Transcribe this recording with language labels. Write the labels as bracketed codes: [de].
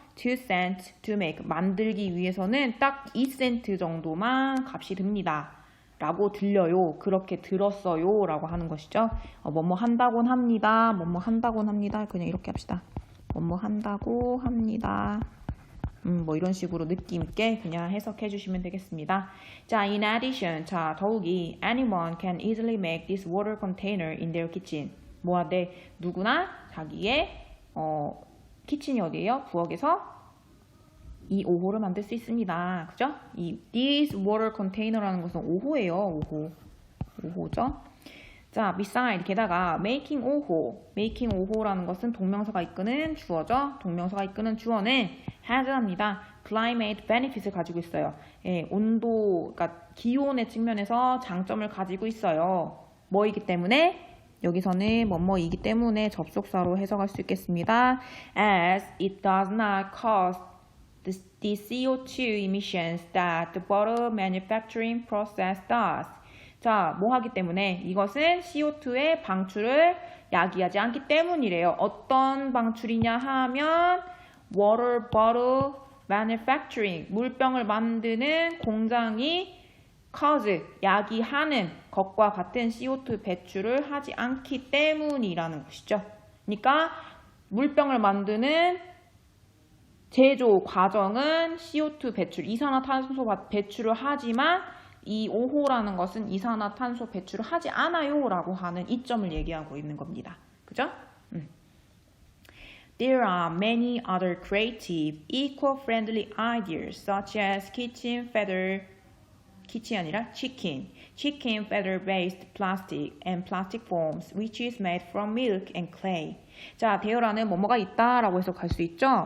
[en] 2cents to make [ko] 만들기 위해서는 딱 2센트 정도만 값이 듭니다. 라고 들려요. 그렇게 들었어요. 라고 하는 것이죠. 한다곤 합니다. 한다곤 합니다. 그냥 이렇게 합시다. 한다고 합니다. 뭐 이런 식으로 느낌 있게 그냥 해석해 주시면 되겠습니다. [en] 자, in addition, 자, 더욱이 anyone can easily make this water container in their kitchen. [ko] 뭐하대? 누구나 자기의 키친이 어디예요? 부엌에서 이 5호를 만들 수 있습니다. 그죠? 이 this water container라는 것은 5호예요. 5호죠. 자, beside 게다가 making 5호라는 것은 동명사가 이끄는 주어죠. 동명사가 이끄는 주어는 has합니다. climate benefits을 가지고 있어요. 예, 온도, 그러니까 기온의 측면에서 장점을 가지고 있어요. 뭐이기 때문에? 여기서는 뭐뭐이기 때문에 접속사로 해석할 수 있겠습니다. [en] As it does not cause the CO2 emissions that the bottle manufacturing process does. [ko] 자, 뭐 하기 때문에? 이것은 CO2의 방출을 야기하지 않기 때문이래요. 어떤 방출이냐 하면 [en] water bottle manufacturing, [ko] 물병을 만드는 공장이 cause, 야기하는 것과 같은 CO2 배출을 하지 않기 때문이라는 것이죠. 그러니까 물병을 만드는 제조 과정은 CO2 배출, 이산화탄소 배출을 하지만 이 5호라는 것은 이산화탄소 배출을 하지 않아요 라고 하는 이점을 얘기하고 있는 겁니다. 그죠? [en] There are many other creative, eco-friendly ideas such as chicken feather-based plastic and plastic foams which is made from milk and clay. [ko] 자, there라는 뭐뭐가 있다 라고 해석할 수 있죠?